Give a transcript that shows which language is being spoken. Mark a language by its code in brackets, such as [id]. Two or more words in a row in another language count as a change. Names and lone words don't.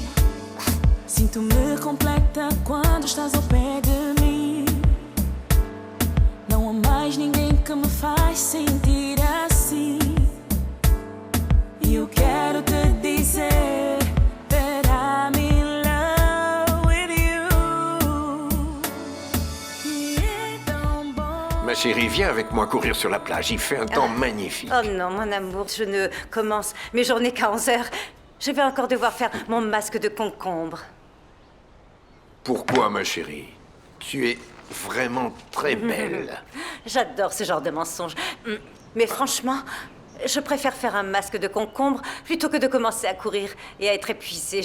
[pt] Sinto-me completa quando estás ao pé de mim. Não há mais ninguém que me faz sentir assim. E eu quero te dizer [en] that I'm in love with you. [pt] E é tão bom. [fr] Ma chérie, viens avec moi courir sur la plage. Il fait un temps magnifique. Oh non, mon amour, je ne commence mes journées qu'à 11 heures. Je vais encore devoir faire mon masque de concombre. Pourquoi, ma chérie? Tu es vraiment très belle. J'adore ce genre de mensonges. Mais franchement, je préfère faire un masque de concombre plutôt que de commencer à courir et à être épuisée.